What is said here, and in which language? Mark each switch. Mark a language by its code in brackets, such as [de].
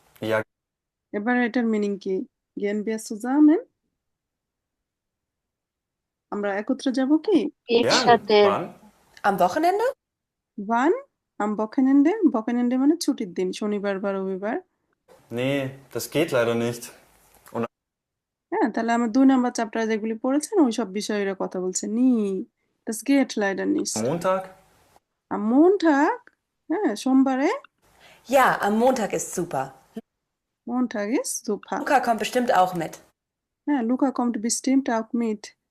[de] Ja, [bn] এবার এটার meaning কি? [de] Gehen wir zusammen? [bn] আমরা একত্রে যাব কি? [de] gern. [bn] একসাথে [de] Wann? Am Wochenende? Wann? Am Wochenende? [bn] Wochenende মানে ছুটির দিন, শনিবার বা রবিবার। [de] Nee, das geht leider nicht. [bn] হ্যাঁ, তাহলে আমার 2 নাম্বার চ্যাপ্টারে যেগুলি পড়েছেন ওই সব বিষয়ের কথা বলছে। [de] Nie, das geht leider nicht. Am Montag? Am Montag? [bn] হ্যাঁ, সোমবারে। [de] Ja, am Montag ist super. Montag ist super. Luca kommt bestimmt auch mit. হ্যাঁ, Luca kommt bestimmt auch mit.